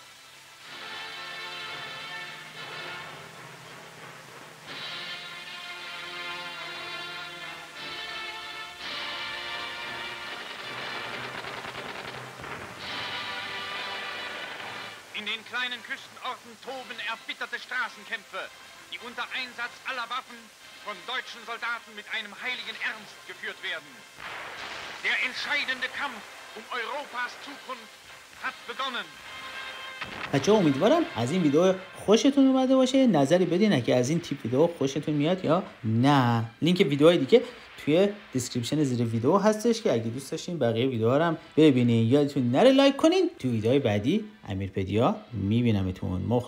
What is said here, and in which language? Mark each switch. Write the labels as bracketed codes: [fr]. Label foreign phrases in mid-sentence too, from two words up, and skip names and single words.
[de] In den kleinen Küstenorten toben erbitterte Straßenkämpfe, die unter Einsatz aller Waffen von deutschen Soldaten mit einem heiligen Ernst geführt werden. Der entscheidende Kampf um Europas Zukunft hat begonnen. [fa] بچه‌ها امیدوارم از این ویدیو خوشتون اومده باشه. نظری بدین اگه از این تیپ ویدیو خوشتون میاد یا نه. لینک ویدیوهای دیگه توی دیسکریپشن زیر ویدیو هستش که اگه دوست داشتین بقیه ویدیوها رو هم ببینین. یادتون نره لایک کنین. تو ویدیوهای بعدی امیرپدیا میبینمتون.